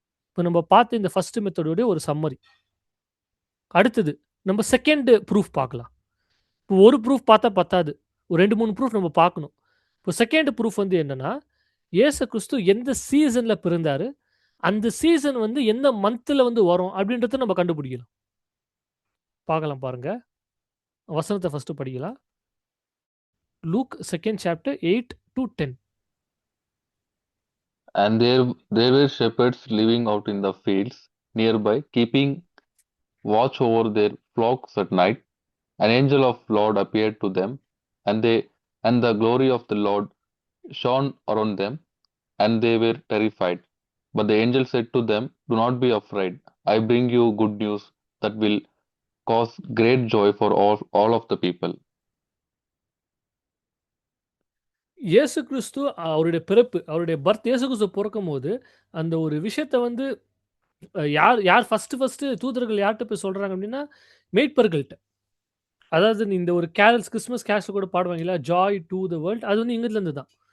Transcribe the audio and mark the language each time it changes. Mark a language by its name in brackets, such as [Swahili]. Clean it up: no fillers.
[Tamil] இப்போ நம்ம பார்த்த இந்த ஃபர்ஸ்ட் மெத்தடோடைய ஒரு சம்மரி. அடுத்தது நம்ம செகண்ட் ப்ரூஃப் பார்க்கலாம். இப்போ ஒரு ப்ரூஃப் பார்த்தா பத்தாது, ஒரு 2-3 ப்ரூஃப் நம்ம பார்க்கணும். இப்போ செகண்ட் ப்ரூஃப் வந்து என்னன்னா இயேசு கிறிஸ்து எந்த சீசனில் பிறந்தாரு, அந்த சீசன் வந்து எந்த மந்த்தில் வந்து வரும் அப்படின்றத நம்ம கண்டுபிடிக்கலாம். பார்க்கலாம் பாருங்க. வசனத்தை ஃபர்ஸ்ட் படிக்கலாம். [English] Luke 2nd chapter 8 to 10. And there were shepherds living out in the fields nearby, keeping watch over their flocks at night. An angel of Lord appeared to them, and the glory of the Lord shone around them, and they were terrified. But the angel said to them, "Do not be afraid. I bring you good news that will cause great joy for all of the people." [Tamil] இயேசு கிறிஸ்து அவருடைய பிறப்பு, அவருடைய birth இயேசு கிறிஸ்து பொறக்கும்போது, அந்த ஒரு விஷயத்த வந்து யார் யார் ஃபர்ஸ்ட்டு தூதர்கள் யார்ட்ட போய் சொல்றாங்க அப்டின்னா, மேய்ப்பர்கள்ட்ட. அதாவது இந்த ஒரு கேரல்ஸ் கிறிஸ்மஸ் கேரல்ஸ் கூட பாடுவாங்கல்ல, ஜாய் டூ த வேர்ல்ட் அது வந்து இங்கிலந்துல இருந்து தான்.